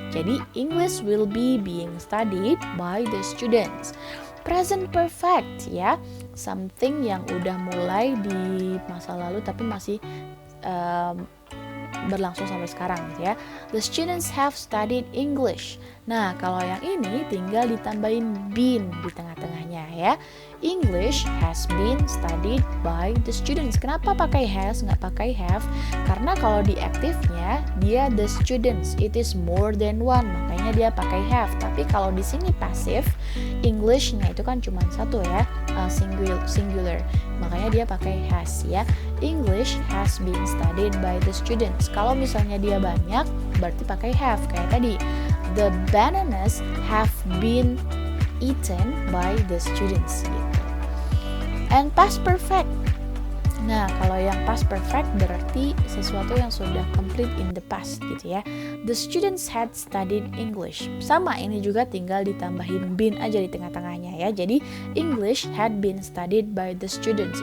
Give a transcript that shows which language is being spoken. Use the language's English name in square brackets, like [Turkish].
[English] Jadi English will be being studied by the students. [Indonesian] Present perfect ya, something yang udah mulai di masa lalu tapi masih berlangsung sampai sekarang gitu ya. [English] The students have studied English. [Indonesian] Nah kalau yang ini tinggal ditambahin been di tengah-tengahnya ya. [English] English has been studied by the students. [Indonesian] Kenapa pakai has nggak pakai have? Karena kalau di aktifnya dia the students, it is more than one, makanya dia pakai have. Tapi kalau di sini pasif, Englishnya itu kan cuma satu ya, singular, makanya dia pakai has ya. English has been studied by the students. Kalau misalnya dia banyak, berarti pakai have kayak tadi. [English] The bananas have been eaten by the students gitu. And past perfect. [Indonesian] Nah, kalau yang past perfect berarti sesuatu yang sudah complete in the past gitu ya. [English] The students had studied English. [Indonesian] Sama ini juga tinggal ditambahin been aja di tengah-tengahnya ya. [English] Jadi English had been studied by the students.